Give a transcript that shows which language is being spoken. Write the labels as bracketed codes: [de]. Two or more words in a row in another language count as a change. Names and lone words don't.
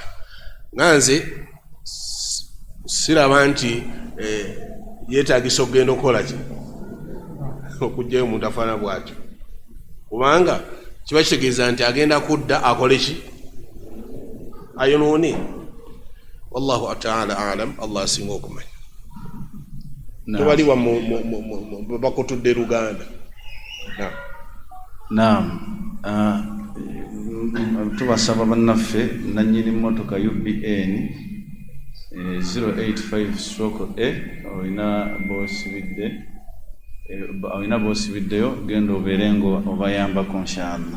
[lg] Nganze siraba nti yeetaagisa okugenda okukola ki okujjayo omuntu afaana bw'atyo, kubanga kiba kitegeeza nti agenda kudda akole ki? Ayonoone. [ar] والله تعالى أعلم, [lg] Allah asinga okumanya. Tubaliwa bakutudde Luganda. Naam. Tubasaba bannaffe nannyini mmotoka UBN 085/A olina boosibiddeyo genda obeere ng'obayambako inshallah.